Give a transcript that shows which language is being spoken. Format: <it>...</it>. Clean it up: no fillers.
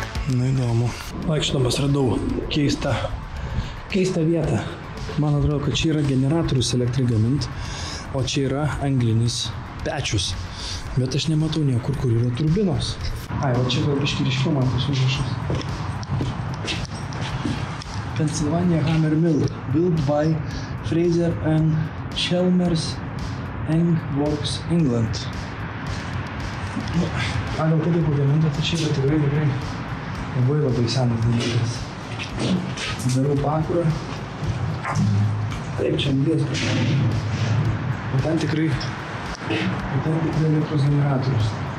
<lt>Na įdomu. Vaikštodamas radau keistą vietą. Man atrodo, kad čia yra generatorius elektrai gamint, o čia yra anglinis pečius. Bet aš nematau niekur, kur yra turbinos. Ai, va čia gal biškį ryškiau man tas užrašas.</lt> <en>Pennsylvania Hammer Mill, built by Fraser and Chalmers Eng Works, England.</en> <lt>A, gal taip pagaminta, tai čia yra tikrai labai senas dalykas. Darau pakurą. Taip, čia anglies pakankamai. O ten tikrai elektros generatorius.</lt>